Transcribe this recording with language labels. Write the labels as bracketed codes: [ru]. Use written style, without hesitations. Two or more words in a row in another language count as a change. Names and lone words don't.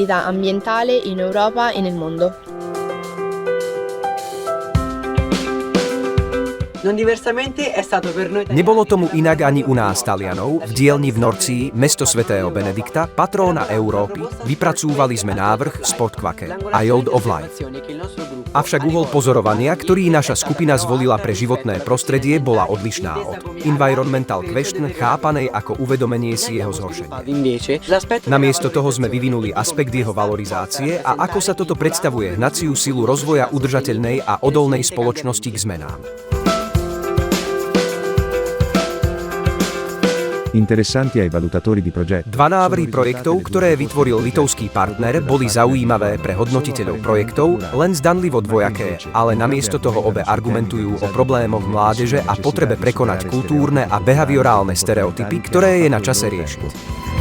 [sk] Nebolo tomu inak ani u nás Talianov. V dielni v Norcii, mesto svätého Benedikta, patróna Európy, vypracúvali sme návrh Spot Quake, Yield of Life. Avšak uhol pozorovania, ktorý naša skupina zvolila pre životné prostredie, bola odlišná od [en] environmental question, [sk] chápanej ako uvedomenie si jeho zhoršenia. Namiesto toho sme vyvinuli aspekt jeho valorizácie a ako sa toto predstavuje hnaciu silu rozvoja udržateľnej a odolnej spoločnosti k zmenám. Dva návrhy projektov, ktoré vytvoril litovský partner, boli zaujímavé pre hodnotiteľov projektov, len zdanlivo dvojaké, ale namiesto toho obe argumentujú o problémoch mládeže a potrebe prekonať kultúrne a behaviorálne stereotypy, ktoré je na čase riešiť.